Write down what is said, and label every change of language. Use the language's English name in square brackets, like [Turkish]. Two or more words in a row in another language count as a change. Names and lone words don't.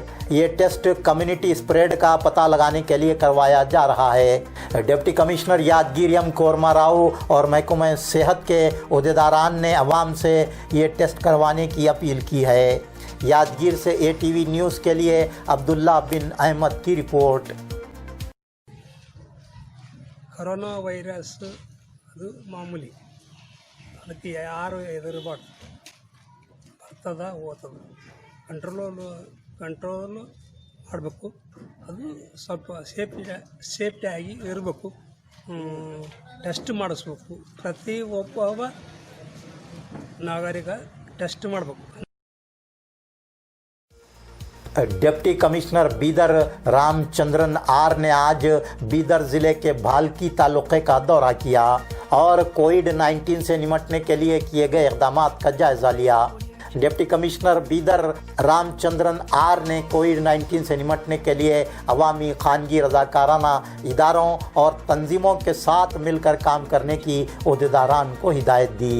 [Urdu] یہ ٹیسٹ [English] community spread [Urdu] کا پتہ لگانے کے لیے کروایا جا رہا ہے. [English] deputy commissioner [Urdu] یادگیر ایم کورما راؤ اور محکمہ صحت کے عہدیداران نے عوام سے یہ ٹیسٹ کروانے کی اپیل کی ہے. یادگیر سے ATV نیوز کے لیے عبداللہ بن احمد کی رپورٹ. [Kannada] ಕರೋನಾ ವೈರಸ್ ಅದು ಮಾಮೂಲಿ, ಅದಕ್ಕೆ ಯಾರು ಹೆದರಬಾರ್ದು, ಬರ್ತದ ಹೋಗ್ತದ, ಕಂಟ್ರೋಲ್ ಮಾಡಬೇಕು. ಅದು ಸ್ವಲ್ಪ ಸೇಫ್ಟಿಯಾಗಿ ಇರಬೇಕು. ಟೆಸ್ಟ್ ಮಾಡಿಸ್ಬೇಕು, ಪ್ರತಿ ಒಬ್ಬ ನಾಗರಿಕ ಟೆಸ್ಟ್ ಮಾಡಬೇಕು. [English] deputy commissioner [Urdu] بیدر رام چندرن آر نے آج بیدر ضلعے کے بھالکی تعلقے کا دورہ کیا اور کووڈ-19 سے نمٹنے کے لیے کیے گئے اقدامات کا جائزہ لیا. [English] deputy commissioner [Urdu] بیدر رام چندرن آر نے کووڈ-19 سے نمٹنے کے لیے عوامی خانگی رضاکارانہ اداروں اور تنظیموں کے ساتھ مل کر کام کرنے کی عہدیداران کو ہدایت دی.